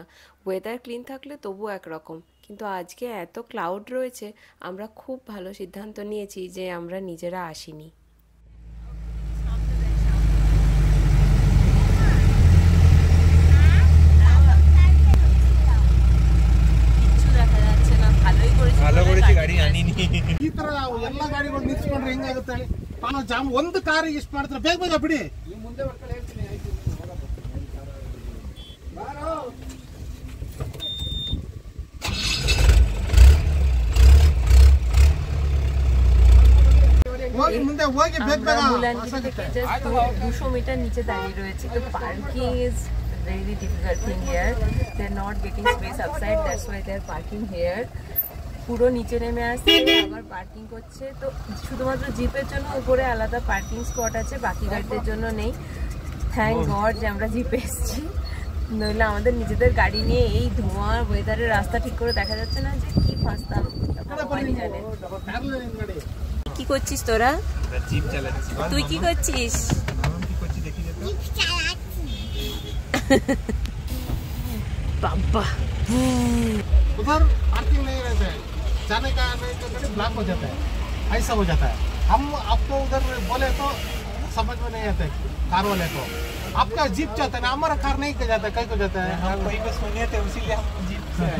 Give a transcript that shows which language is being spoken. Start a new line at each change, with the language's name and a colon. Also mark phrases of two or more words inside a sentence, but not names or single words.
English: weather clean
Bangla: থাকলে তবু একরকম, কিন্তু আজকে এত ক্লাউড রয়েছে, আমরা খুব ভালো সিদ্ধান্ত নিয়েছি যে আমরা নিজেরা আসিনি। ভালো করেছি গাড়ি আনিনি।
Kannada: ಈ ತರ ಎಲ್ಲಾ ಗಾಡಿಗಳು ನಿಲ್ಸ್ಕೊಂಡ್ರೆ ಹೆಂಗಾಗುತ್ತೆ ಹೇಳಿ? ನಾನು ಜಾಮ್ ಒಂದು ಕಾರಿಗೆ ಇಷ್ಟು ಮಾಡ್ತಾರೆ, ಬೇಗ ಬೇಗ ಬಿಡಿ. ಮುಂದೆ ಬರ್ಕೊಂಡು ಹೇಳ್ತೀನಿ, ಆಯ್ತು. ಹೋಗಿ ಮುಂದೆ ಹೋಗಿ ಬೇಗ ಬೇಗ.
Bangla: মুলায়নগিরি থেকে জাস্ট 200 মিটার নিচে দাঁড়িয়ে রয়েছে, তো
English: parking is very difficult thing here. They're not getting space outside, that's why they're parking here.
Bangla: পুরো নিচে নেমে আসছে, আবার পার্কিং করছে। তো শুধুমাত্র জিপের জন্য উপরে আলাদা পার্কিং স্পট আছে, বাকি গাড়িদের জন্য নেই।
English: thank God
Bangla: যে আমরা জিপে এসেছি, নইলে আমাদের নিজেদের গাড়ি নিয়ে এই ধোঁয়া ওয়েদারের রাস্তা ঠিক করে দেখা যাচ্ছে না, যে কি ফাঁসতাম ভগবানই জানে। কি করছিস তোরা? জিপ চালাচ্ছি। তুই কি করছিস? কি করছি দেখি যেত। বাবা
Hindi: उधर पार्किंग नहीं रहता है, जाने का आने का गाड़ी ब्लॉक हो जाता है, ऐसा हो जाता है। हम आपको उधर बोले तो समझ में नहीं आता है कार वाले को। आपका जीप जाता है ना, हमारा कार नहीं जाता है, कहीं को जाता है। हम वहीं पे सुने थे, इसीलिए हम जीप से आए।